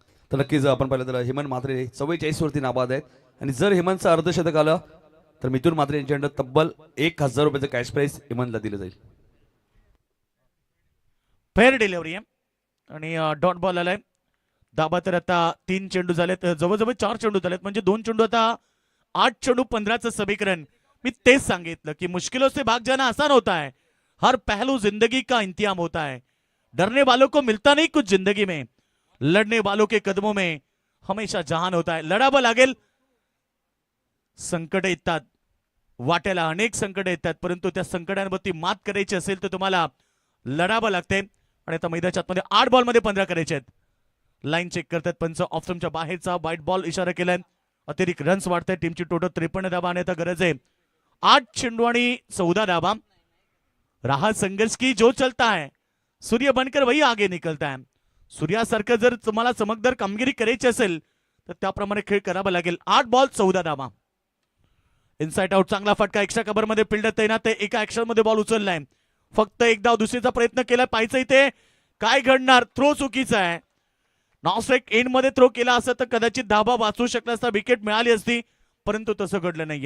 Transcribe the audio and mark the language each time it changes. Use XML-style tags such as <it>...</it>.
<mr>तर नक्कीच आपण पाहिलं तर हेमंत म्हात्रे 44 वरती नाबाद आहेत आणि जर हेमंतचं अर्धशतक आलं तर मिथुन म्हात्रे यांच्याकडे तब्बल 1000 रुपयाचं कॅश प्राइस हेमंतला दिलं जाईल. फेअर डिलिव्हरी आहे आणि डॉट बॉल आलाय. दाबा तर आता 3 चेंडू झालेत, जवळजवळ 4 चेंडू झालेत, म्हणजे 2 चेंडू आता 8 चेंडू 15चं समीकरण. मी तेच सांगितलं की</mr> <hi>मुश्किलों से भाग जाना आसान होता है, हर पहलू जिंदगी का इंतजाम होता है. डरने वालों को मिलता नहीं कुछ जिंदगी में, लड़ने वालों के कदमों में हमेशा जहान होता है.</hi> <mr>लढावं लागेल. संकट येतात, वाट्याला अनेक संकट येतात, परंतु त्या संकटांवरती मात करायची असेल तर तुम्हाला लढावं लागते. आणि आता मैदानाच्या आतमध्ये 8 बॉलमध्ये 15 करायचे आहेत. लाईन चेक करतात पंच. ऑफ स्टंपच्या बाहेरचा व्हाईट बॉल इशारा केलाय. अतिरिक्त रन्स वाढताय. टीमची टोटल 53 धावा आणि आता गरज आहे 8 चेंडू आणि 14 धावा.</mr> <hi>रहा संघर्ष की जो चलता है, सूर्य बनकर वही आगे निकलता है.</hi> <mr>सूर्यासारखं जर तुम्हाला चमकदार कामगिरी करायची असेल तर त्याप्रमाणे खेळ करावा लागेल. 8 बॉल 14 धावा. इनसाइड आउट चांगला फटका. एक्स्ट्रा कव्हर मध्ये फिल्डर तैनात आहे. एका ऍक्शन मध्ये बॉल उचललाय. फक्त एकदा दुसरीचा प्रयत्न केलाय. पाहायचं इथे काय घडणार. थ्रो चुकीचा आहे. नॉन स्ट्राईक एंड मध्ये थ्रो केला असता तर कदाचित धाबा वाचू शकला असता, विकेट मिळाली असती, परंतु तसं घडलं नाही.</mr>